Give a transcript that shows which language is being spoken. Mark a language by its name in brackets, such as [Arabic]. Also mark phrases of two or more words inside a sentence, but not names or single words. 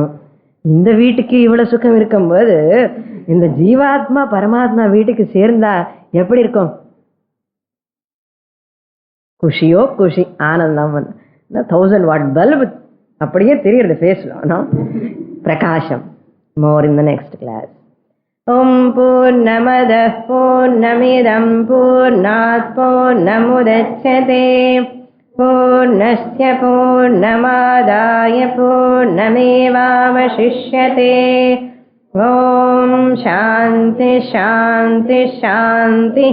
[Tamil] இந்த வீட்டுக்கு இவ்வளவு சுகம் இருக்கும்போது இந்த ஜீவாத்மா பரமாத்மா வீட்டுக்கு சேர்ந்தா எப்படி இருக்கும், குஷியோ குஷி, ஆனந்தம். 1000 watt பல்பு அப்படியே தெரியுது ஃபேஸ்ல பிரகாசம். [English] more in the next class. [Sanskrit] ओम् पूर्णमदः पूर्णमिदम् पूर्णात् पूर्णमुदच्यते पूर्णस्य पूर्णमादाय पूर्णमेवावशिष्यते. ओम् शान्ति शान्ति शान्ति.